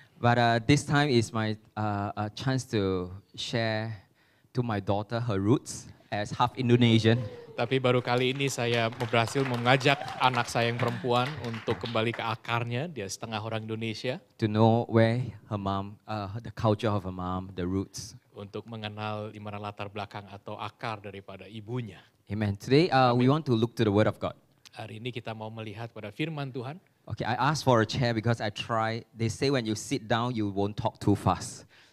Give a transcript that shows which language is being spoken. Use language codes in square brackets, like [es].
[en] But this time is my chance to share to my daughter her roots as half Indonesian. [id] Tapi baru kali ini saya berhasil mengajak anak saya yang perempuan untuk kembali ke akarnya, dia setengah orang Indonesia. [en] To know where her mom, the culture of her mom, the roots. [id] Untuk mengenal di mana latar belakang atau akar daripada ibunya. Amen. [en] Today we want to look to the Word of God. [id] Hari ini kita mau melihat pada firman Tuhan. [en] Okay, I asked for a chair because they say when you sit down, you won't talk too fast.